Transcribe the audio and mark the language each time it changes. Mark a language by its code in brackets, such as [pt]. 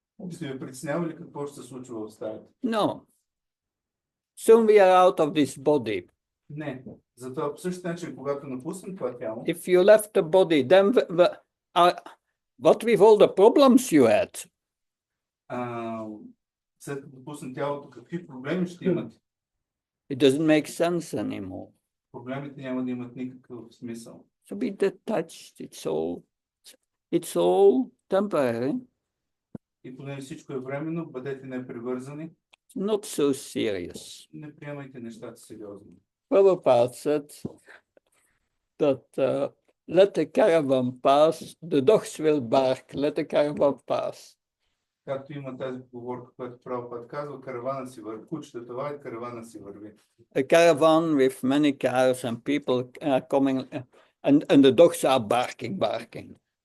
[bg] ще ви притеснява ли какво ще се случва в стаята? [en] No. Soon we are out of this body. [bg] Не. Затова по същия начин, когато напуснем това тяло, [en] If you left the body, then what with all the problems you had? [bg] след като напуснем тялото, какви проблеми ще имате? [en] It doesn't make sense anymore. [bg] Проблемите няма да имат никакъв смисъл. [en] So be detached. It's all temporary. [bg] И понеже всичко е временно, бъдете непривързани. [en] Not so serious. [bg] Не приемайте нещата сериозно. [en] Prabhupada said that let the caravan pass, the dogs will bark, let the caravan pass. [bg] Както има тази поговорка, която Прабхупад казва, каравана си върви, кучета това и каравана си върви. [en] A caravan with many cars and people coming, and the dogs are barking.